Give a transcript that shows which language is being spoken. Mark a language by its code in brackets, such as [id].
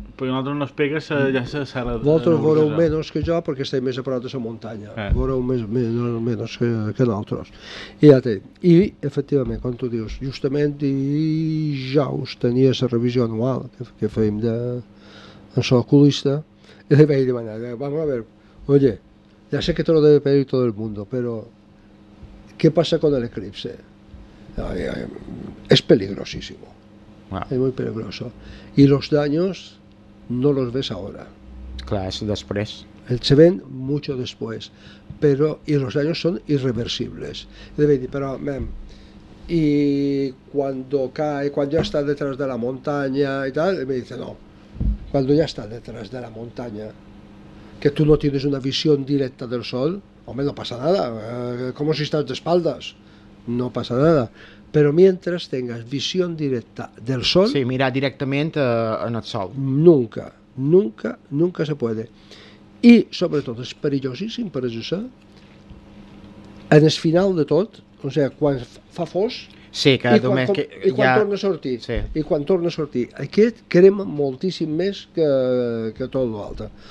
[ca] Perquè nosaltres no es pega la serra. Vosaltres veureu menys que jo, perquè estem més a prop de la muntanya. Veureu menys que nosaltres. I ja té. I efectivament, com tu dius, justament dijous tenia la revisió anual que fèiem de l'oculista. [es] Y le [ca] vaig demanar, [es] vamos a ver, oye, ya sé que te lo debe pedir todo el mundo, pero ¿qué pasa con el eclipse? Es peligrosísimo, wow. Es muy peligroso. Y los daños no los ves ahora. Claro, es después. Se ven mucho después, pero, y los daños son irreversibles. Y [ca] le vaig dir, [es] pero, man, y cuando cae, cuando ya está detrás de la montaña y tal, y me dice, no. Cuando ya estás detrás de la montaña, que tú no tienes una visión directa del sol, hombre, no pasa nada, como si estás de espaldas, no pasa nada. Pero mientras tengas visión directa del sol... Sí, mirar directamente en el sol. Nunca, nunca, nunca se puede. [ca] Y, [es] sobre todo, [ca] es perillosísim, per això, en el final de tot, [es] o sea, [ca] quan fa fos... Sí, que només que i quan torna a sortir. Sí. I quan torna a sortir, aquest crema moltíssim més que tot l'altre.